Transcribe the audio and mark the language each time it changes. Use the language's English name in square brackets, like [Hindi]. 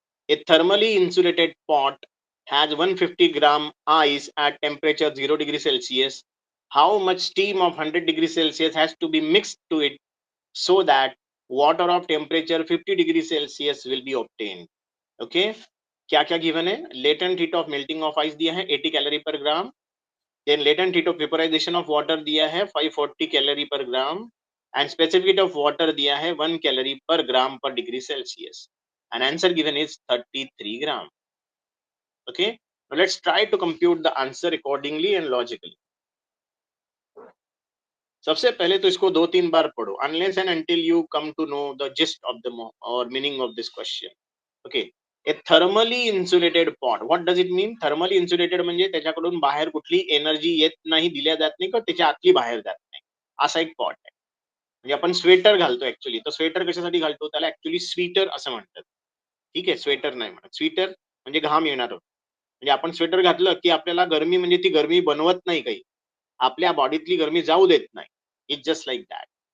[English] A thermally insulated pot has 150 gram ice at temperature 0 degree Celsius. How much steam of 100 degree Celsius has to be mixed to it so that water of temperature 50 degree Celsius will be obtained? [Hindi] Okay. क्या क्या given है? [English] latent heat of melting of ice [Hindi] दिया है [English] 80 calorie per gram. Then latent heat of vaporisation of water दिया है 540 calorie per gram. And specific heat of water दिया है 1 calorie per gram per degree Celsius. And answer given is 33 gram. Okay, now let's try to compute the answer accordingly and logically. [Hindi] सबसे पहले तो इसको 2-3 बार पढ़ो [English] unless and until you come to know the gist of the or meaning of this question. Okay, a thermally insulated pot, what does it mean? [Marathi] Thermally insulated म्हणजे त्याच्याकडून बाहेर कुठली energy येत नाही, दिल्या जात नाही किंवा त्याच्या आतली बाहेर जात नाही, असा एक पॉट आहे. म्हणजे आपण स्वेटर घालतो ऍक्च्युअली, तर स्वेटर कशासाठी घालतो? त्याला ऍक्च्युअली स्वीटर असं म्हणतात. ठीक आहे, स्वेटर नाही म्हणत, स्वीटर म्हणजे घाम येणार. म्हणजे आपण स्वेटर घातलं की आपल्याला गरमी, म्हणजे ती गरमी बनवत नाही, काही आपल्या बॉडीतली गरमी जाऊ देत नाही. [English] It's just like that.